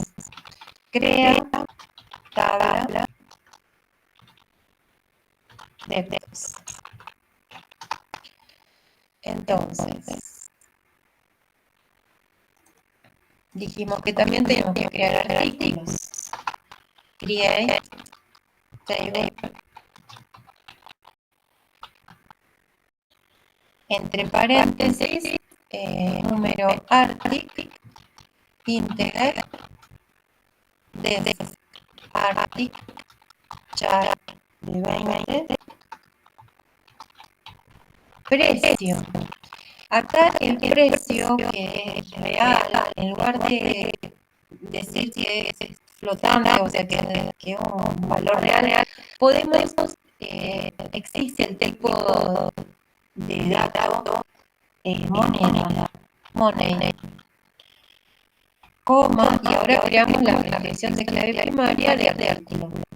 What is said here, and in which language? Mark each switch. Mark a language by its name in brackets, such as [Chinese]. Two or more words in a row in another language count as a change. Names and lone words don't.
[Spanish] Crea tabla de datos. Entonces, dijimos que también tenemos que crear artículos. [English] Create table. [Spanish] Entre paréntesis, número artic, integer, des artic, char de 20, precio. Acá el precio, que es real, en lugar de decir que es flotante, o sea que es un valor real, podemos, existe el tipo de dato moneda, coma, y ahora creamos la definición de clave primaria de artículo.